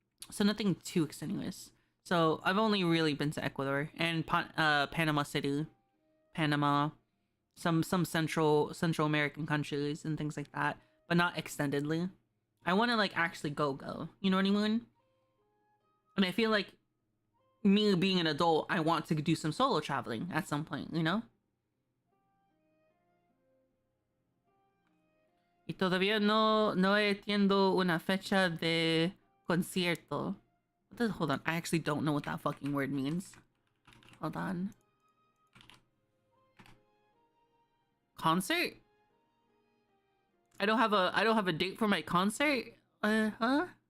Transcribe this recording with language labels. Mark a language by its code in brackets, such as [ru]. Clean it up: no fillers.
[en] So nothing too extenuous. So I've only really been to Ecuador and Panama City, Panama, some Central American countries and things like that, but not extendedly. I want to like actually go. You know what I mean? And I feel like me being an adult, I want to do some solo traveling at some point, you know? [es] Y todavía no entiendo una fecha de concierto. [en] Hold on, I actually don't know what that fucking word means. Hold on. Concert? I don't have a date for my concert. Huh?